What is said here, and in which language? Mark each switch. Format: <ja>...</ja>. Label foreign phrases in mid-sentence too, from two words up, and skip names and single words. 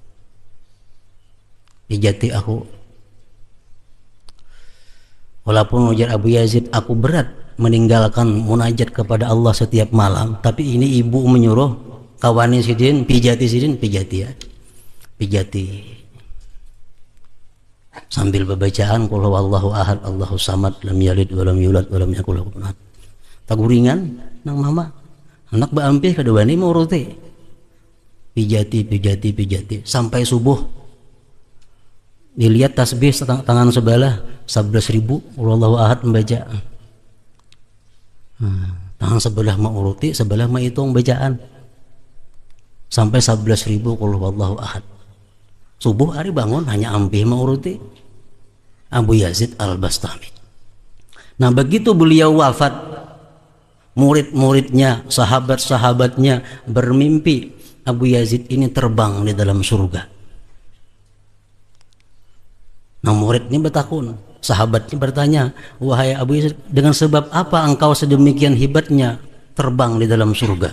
<bjn>Dijati aku. Walaupun ujar Abu Yazid, aku berat meninggalkan munajat kepada Allah setiap malam, tapi ini ibu menyuruh kawani sidin pijati ya, pijati sambil bacaan</bjn> <ar>قل هو الله أحد الله الصمد لم يلد ولم يولد ولم يكن له كفوا أحد.</ar> <bjn>Taguringan nang mama anak baampih kedua ini mau pijati sampai subuh. Dilihat tasbih tangan sebelah 11.000</bjn> <ar>الله أحد</ar> <bjn>membaca. Tangan sebelah menguruti, sebelah menghitung bacaan sampai 11.000</bjn> <ar>الله أحد.</ar> <bjn>Subuh hari bangun hanya ampih menguruti. Abu Yazid Al-Bastami. Nah begitu beliau wafat, murid-muridnya, sahabat-sahabatnya bermimpi Abu Yazid ini terbang di dalam surga. Nah muridnya bertakun, sahabatnya bertanya, wahai Abu Yazid, dengan sebab apa engkau sedemikian hebatnya terbang di dalam surga?</bjn>